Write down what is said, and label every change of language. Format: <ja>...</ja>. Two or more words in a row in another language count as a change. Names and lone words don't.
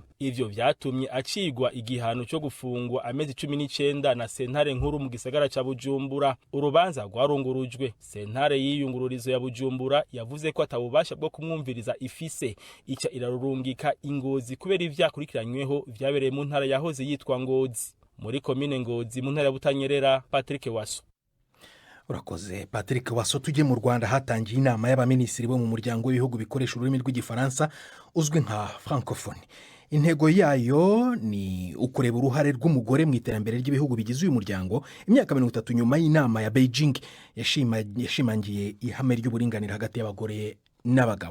<rn>Ivyo vyatumye acigwa igihano cyo gufungwa amezi 19 na sentare nkuru mu gisagara ca Bujumbura. Urubanza rwarungurujwe. Sentare y'iyungururizo ya Bujumbura yavuze ko atabubasha bwo kumwumviriza ifise, ica irarurungika Ingozi kubera ivyakurikiranyweho vyabereye mu ntara yahoze yitwa Ngozi muri komine Ngozi mu ntara ya Butanyerera. Patrick Waso. Urakoze Patrick Waso.</rn> <rw>Tujye mu Rwanda hatangiye inama y'abaminisitiri bo mu muryango w'ibihugu bikoresha ururimi rw'igifaransa uzwi nka Francophonie. Intego yayo ni ukureba uruhare rw'umugore mu iterambere ry'ibihugu bigize uyu muryango. Imyaka 30 nyuma y'inama ya Beijing yashimangiye ihame ry'uburinganire hagati y'abagore n'abagabo.</rw>